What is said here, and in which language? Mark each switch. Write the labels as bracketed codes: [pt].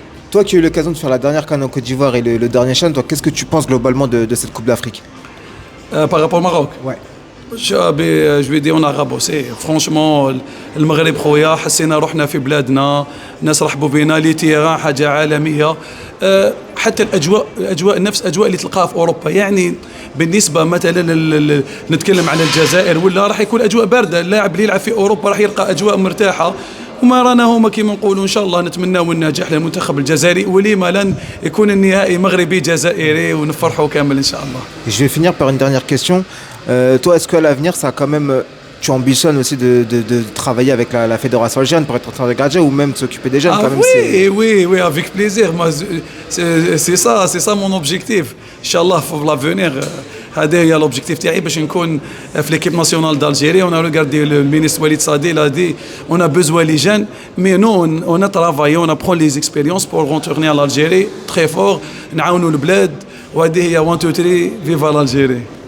[fr] Toi qui as eu l'occasion de faire la dernière CAN en Côte d'Ivoire et le dernier CHAN, toi, qu'est-ce que tu penses globalement de cette Coupe d'Afrique? Par rapport au Maroc? Ouais. Je vais dire en arabe aussi. Franchement, [ar] المغرب خويا حسينا روحنا في بلادنا، الناس رحبوا بينا، لي تيران حاجة عالمية. حتى الأجواء نفس أجواء اللي تلقاها في أوروبا. يعني بالنسبة مثلا نتكلم عن الجزائر ولا راح يكون أجواء باردة، اللاعب اللي يلعب في أوروبا راح يلقى أجواء مرتاحة. وما رانا هما كيما نقولوا ان شاء الله نتمناو النجاح للمنتخب الجزائري، ولما لن يكون النهائي مغربي جزائري ونفرحوا كامل ان شاء الله. [fr] Je vais finir par une dernière question. Toi, est-ce qu'à l'avenir, ça a quand même tu ambitionnes aussi de travailler avec la fédération algérienne pour être entraîneur de gardien ou même s'occuper des jeunes quand même. Oui, avec plaisir. Moi, c'est ça mon objectif. Inch'Allah, pour l'avenir. [ar] هذا هي l'objectif تاعي باش نكون في [fr] l'équipe nationale d'Algérie. On a regardé le ministre Walid Saadi, il a dit on a besoin les jeunes, mais nous on a travaillé, on apprend les expériences pour retourner à l'Algérie très fort, [ar] نعاونوا البلاد وهذه هي [fr] 1 2 3 vive l'Algérie.